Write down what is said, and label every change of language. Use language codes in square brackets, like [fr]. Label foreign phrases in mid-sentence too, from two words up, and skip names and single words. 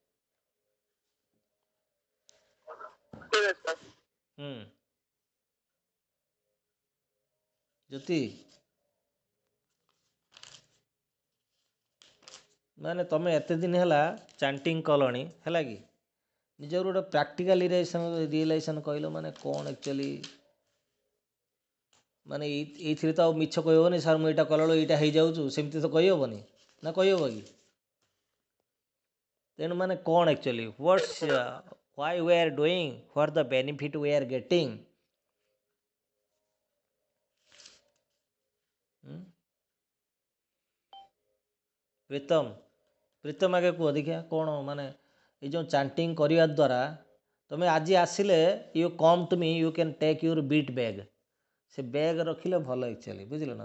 [or] ଜ୍ୟୋତି, ମାନେ ତମେ ଏତେ ଦିନ ହେଲା ଚାଣ୍ଟିଂ କଲଣି, ହେଲା କି, ନିଜର ଗୋଟେ [en] practical realization [or] କହିଲ, ମାନେ କ'ଣ ଆକ୍ଚୁଆଲି, ମାନେ ଏଇଥିରେ ତ ଆଉ ମିଛ କହିହେବନି, ସାର୍ ମୁଁ ଏଇଟା କଲାବେଳକୁ ଏଇଟା ହେଇଯାଉଛୁ, ସେମିତି ତ କହିହେବନି ନା, କହିହେବ କି? ତେଣୁ ମାନେ କ'ଣ [en] actually what's why we are doing, what the benefit we are getting? [or] ପ୍ରୀତମ ଆଗେ କୁହ ଦେଖିଆ, କ'ଣ ମାନେ ଏଇ ଯେଉଁ ଚାଣ୍ଟିଂ କରିବା ଦ୍ୱାରା ତୁମେ ଆଜି ଆସିଲେ, [en] you come to me, you can take your bit bag, [or] ସେ ବ୍ୟାଗ୍ ରଖିଲେ ଭଲ ଆକ୍ଚୁଆଲି, ବୁଝିଲ ନା।